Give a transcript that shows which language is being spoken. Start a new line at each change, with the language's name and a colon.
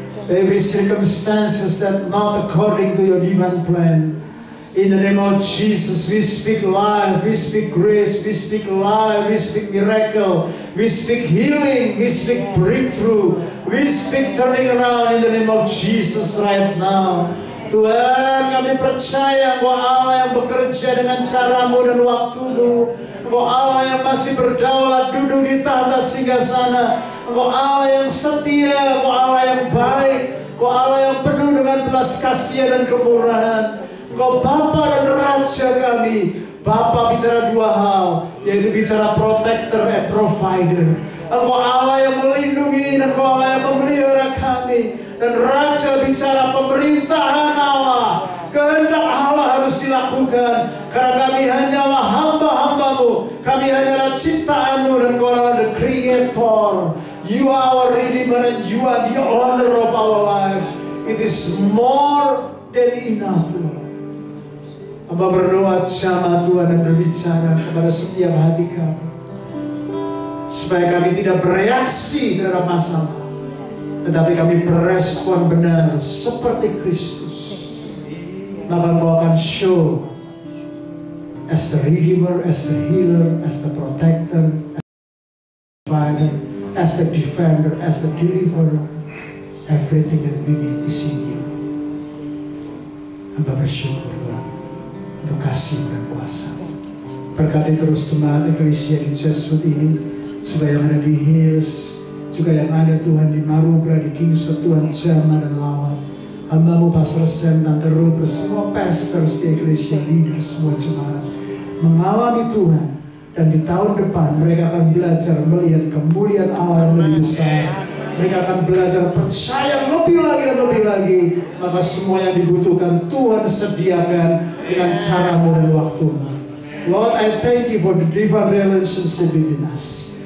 English: Every circumstances that not according to Your divine plan. In the name of Jesus, we speak life, we speak grace, we speak life, we speak miracle, we speak healing, we speak breakthrough, we speak turning around in the name of Jesus right now.
Indonesian: Tuhan, kami percaya Engkau Allah yang bekerja dengan cara-Mu dan waktu-Mu. Engkau Allah yang masih berdaulat duduk di tahta singgasana. Engkau Allah yang setia, Engkau Allah yang baik, Engkau Allah yang penuh dengan belas kasihan dan kemurahan. Engkau Bapa dan Raja kami. Bapa bicara dua hal, yaitu bicara
English: protector and provider.
Indonesian: Engkau Allah yang melindungi dan Engkau Allah yang memelihara kami. Dan Raja bicara pemerintahan Allah. Kehendak Allah harus dilakukan. Karena kami hanyalah hamba-hamba-Mu. Kami hanyalah ciptaan-Mu dan Engkau adalah
English: the Creator. You are our Redeemer and You are the owner of our life. It is more than enough, Lord.
Indonesian: Hamba berdoa, jamah Tuhan dan berbicara kepada setiap hati kami, supaya kami tidak bereaksi terhadap masalah, tetapi kami berespon benar seperti Kristus. Maka Engkau akan
English: show as the Redeemer, as the Healer, as the Protector, as the Provider, as the Defender, as the Deliverer. Everything that we need is in You.
Indonesian: Hamba bersyukur untuk kasih dan kuasa. Berkati terus jemaat Eklesia di Jesuit ini, supaya yang ada di Hills, juga yang ada Tuhan di Marubra, di Kingswood, Tuhan jamah dan lawat. Hamba-Mu Pastor Sam, Tante Ruth, semua pastors di Eklesia, leaders, semua jemaat mengalami Tuhan. Dan di tahun depan mereka akan belajar melihat kemuliaan Allah yang lebih besar. Mereka akan belajar percaya lebih lagi dan lebih lagi. Maka semua yang dibutuhkan Tuhan sediakan dengan cara-Mu dan waktu-Mu.
English: Lord, I thank You for the divine relationship within us.